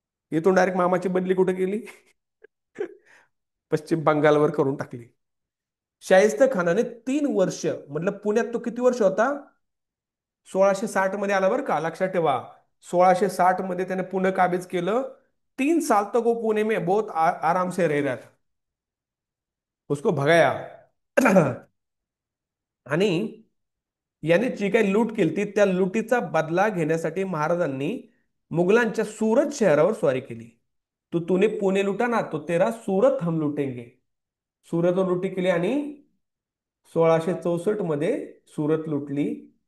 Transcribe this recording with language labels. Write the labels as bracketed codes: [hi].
[mr] इथून डायरेक्ट मामाची बदली कुठे गेली, पश्चिम बंगालवर करून टाकली. शाहिस्ते खानाने 3 वर्ष, मतलब पुण्यात तो किती वर्ष होता, 1660 मध्ये आला बरं का, लक्षात ठेवा. 1660 मध्ये त्याने पुणे काबीज केलं. [hi] 3 साल तक वो पुणे में बहुत आराम से रह रहा था. उसको भगाया. [mr] आणि याने जी काही लूट केली त्या लुटीचा बदला घेण्यासाठी महाराजांनी मुघलांच्या सुरत शहरावर स्वारी केली. [hi] तूने पुणे लुटा ना, तो तेरा सुरत हम लुटेंगे. [mr] सुरतवर लुटी केली आणि 1664 मध्ये सुरत लुटली.